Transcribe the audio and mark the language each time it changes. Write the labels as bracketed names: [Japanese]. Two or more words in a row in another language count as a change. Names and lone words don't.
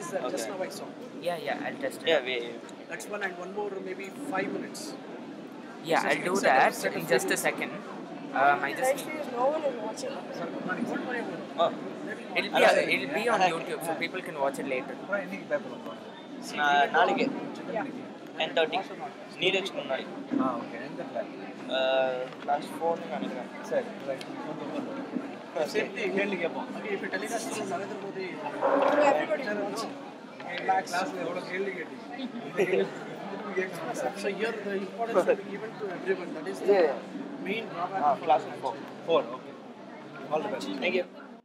[English] it is there. Just Okay. now I saw. Yeah, I'll test it. Yeah, That's one and one more maybe 5 minutes. Yeah, I'll do that in just a second. I just No one is watching. Oh. it'll be on YouTube, so people can watch it later. [Kannada] ನಾಳೆಗೆ 10:30 ನೀರಜ್ ಮುನ್ನಾಡಿ ಕ್ಲಾಸ್ 4 [Tamil] நினைக்கிறேன் சரி [English] Same thing. Okay, if you telecast to Narendra Modi, so here the importance will be given to everyone. That is the main drawback of class 4 okay all the best thank you